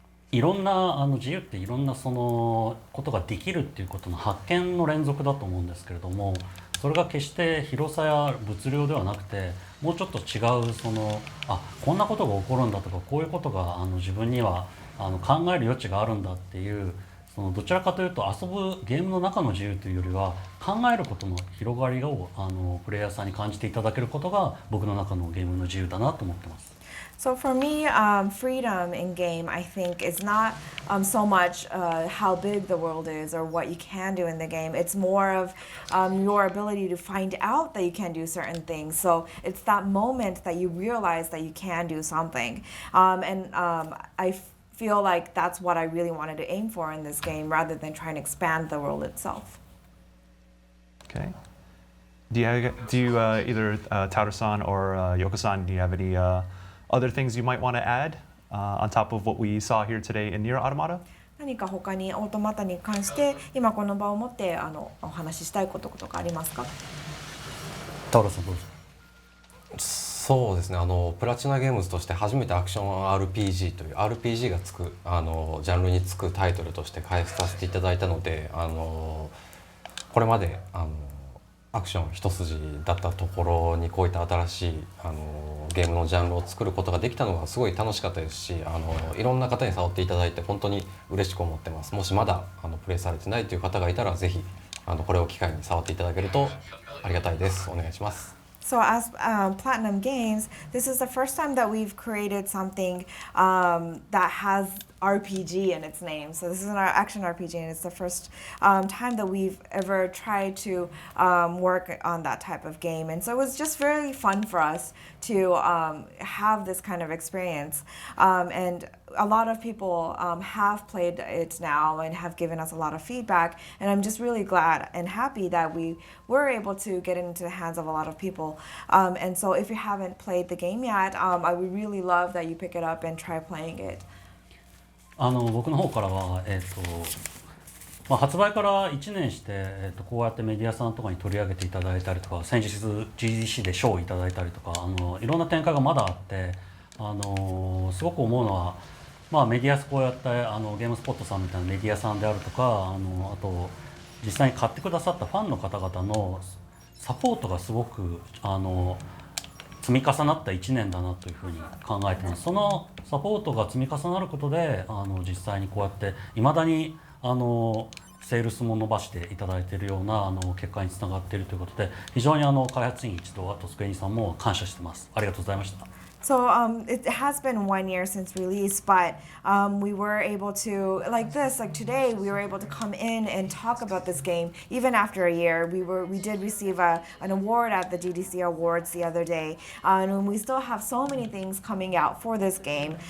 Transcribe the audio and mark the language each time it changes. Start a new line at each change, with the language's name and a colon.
Japanese: いろんな自由っていろんなそのことができるっていうことの発見の連続だと思うんですけれども、それが決して広さや物量ではなくて、もうちょっと違うこんなことが起こるんだとか、こういうことが自分には考える余地があるんだっていう、どちらかというと遊ぶゲームの中の自由というよりは考えることの広がりをプレイヤーさんに感じていただけることが僕の中のゲームの自由だなと思ってます。
English: So for me, freedom in game, I think, is not so much how big the world is or what you can do in the game. It's more of your ability to find out that you can do certain things. So it's that moment that you realize that you can do something. I feel like that's what I really wanted to aim for in this game, rather than trying to expand the world itself. Okay. Do you either Taura-san or Yoko-san, do you have any other things you might want to add on top of what we saw here today in Nier Automata?
Japanese: 何か他にオートマタに関して今この場をもってお話ししたいこととかありますか。タオラさんどうぞ。そうですね、プラチナゲームズとして初めてアクション RPG という RPG がつくジャンルにつくタイトルとして開発させていただいたので、これまでアクション一筋だったところにこういった新しいゲームのジャンルを作ることができたのがすごい楽しかったですし、いろんな方に触っていただいて本当に嬉しく思ってます。もしまだプレイされてないという方がいたらぜひこれを機会に触っていただけるとありがたいです。お願いします。
English: So as Platinum Games, this is the first time that we've created something that has RPG in its name. So this is an action RPG, and it's the first time that we've ever tried to work on that type of game. And so it was just really fun for us to have this kind of experience. And a lot of people have played it now and have given us a lot of feedback. And I'm just really glad and happy that we were able to get it into the hands of a lot of people. And so if you haven't played the game yet, I would really love that you pick it up and try playing it.
Japanese: 僕の方からは、発売から1年して、こうやってメディアさんとかに取り上げていただいたりとか、先日 GDC で賞をいただいたりとか、いろんな展開がまだあって、すごく思うのは、メディアこうやってゲームスポットさんみたいなメディアさんであるとか、あと実際に買ってくださったファンの方々のサポートがすごく積み重なった1年だなというふうに考えてます。そのサポートが積み重なることで実際にこうやっていまだにセールスも伸ばしていただいているような結果につながっているということで、非常に開発員一同、あとスクエニさんも感謝してます。ありがとうございました。
English: So it has been 1 year since release, but we were able to, like today, we were able to come in and talk about this game even after a year. We did receive an award at the GDC Awards the other day, and we still have so many things coming out for this game.